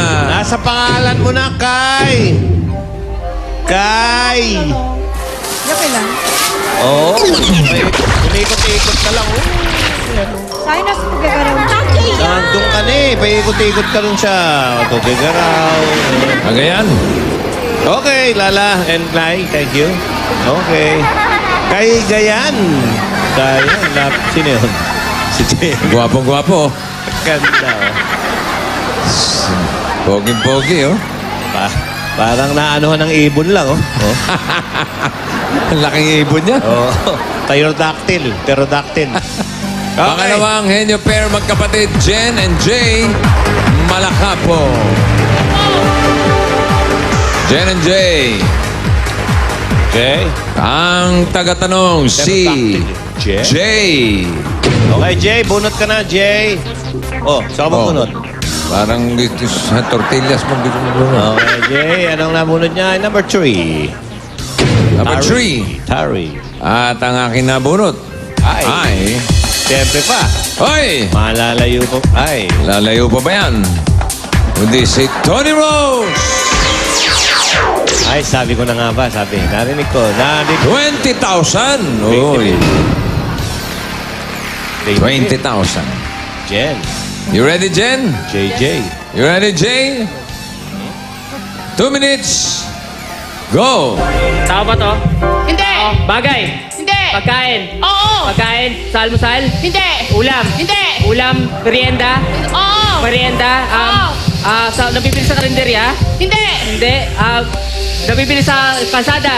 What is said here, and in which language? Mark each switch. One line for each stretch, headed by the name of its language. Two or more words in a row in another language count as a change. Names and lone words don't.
Filipino: Nasa pangalan mo na, Kai. Kai. Okay lang. Oo. Umiikot-ikot ka lang. Sa'yo na sa pagkagaraw. Nandun ka na eh. Paikot-ikot ka dun siya. Tugigaraw. Agayan.
English: Okay, Lala and Kai. Thank you.
Filipino: Okay. Kay Gayan. Gayan. Sino yun? Si Jay. Guwapo-guwapo. Ganda. Poging-pogi, oh. Parang naanuhan ng ibon lang, oh. Ang laking ibon niya. Oh. Pterodactyl. Pterodactyl. Pangalawang henyo pair magkapatid, Jen and Jay Malacapo. Jen and Jay. Okay. Ang tagatanong si Jen. Jay. Okay, Jay. Bunot ka na, Jay. Oh, saan ka bunot? Parang dito sa tortillas mo dito mo bunot. Okay, Jay. Anong nabunot niya? Number 3. Number 3. Tari. At ang aking nabunot ay... Siyempre pa. Hoy! Malalayo pa. Ay. Lalayo pa ba yan? Kundi si Tony Rose! Ay, sabi ko na nga ba? Sabi. Narinig ko. 20,000! Uy. 20,000. Jen.
English: You ready, Jen?
Filipino: JJ.
English: You ready, Jay? 2 minutes.
Filipino: Go! Tao ba to? Hindi! Bagay. Hindi! Pagkain. Oo! Pagkain. Salmusal. Hindi! Ulam. Hindi! Ulam. Merienda. Oo! Merienda. Nabibili sa karinderya. Hindi! Hindi. Nabibili sa kalsada.